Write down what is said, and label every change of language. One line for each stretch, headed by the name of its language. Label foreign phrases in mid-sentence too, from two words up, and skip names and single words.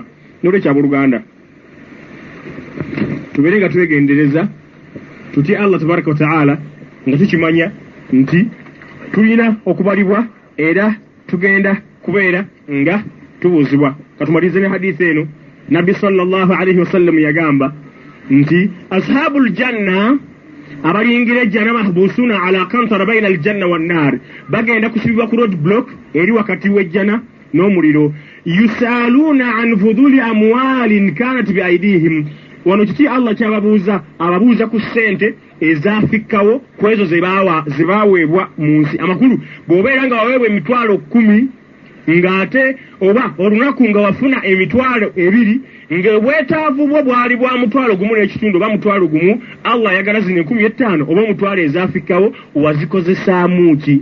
Ganda: N'olwekya abooluganda tubeere nga twegendereza tutye
Arabic: الله تبارك وتعالى
Ganda: nga tukimanya nti tulina okubalibwa era tugenda kubeera nga tubuuzibwa. Katumalize ne hadithi eno. Nabi
Arabic: صلى الله عليه وسلم
Ganda: yagamba nti
Arabic: أصحاب الجنة
Ganda: abalingira ejjana
Arabic: محبوسون على قنطرة بين الجنة والنار
Ganda: bagenda kusibibwa ku
English: road block
Ganda: eri wakati w'ejjana n'omuliro
Arabic: يسألون عن فضول أموال كانت بأيديهم.
Ganda: Wano kiti Allah kyababuuza ababuuza ku ssente ezaafikkawo ku ezo zebaweebwa mu nsi. Amakulu bw'obeera nga waweebwa emitwalo 10 ng'ate oba olunaku nga wafuna emitwalo 2 ng'obwetaavu bwo bwali bwa mutwalo gumu n'ekitundu oba mutwalo gumu Allah ayagala zino 15 oba omutwalo ezaafikkawo wazikozesaamu ki?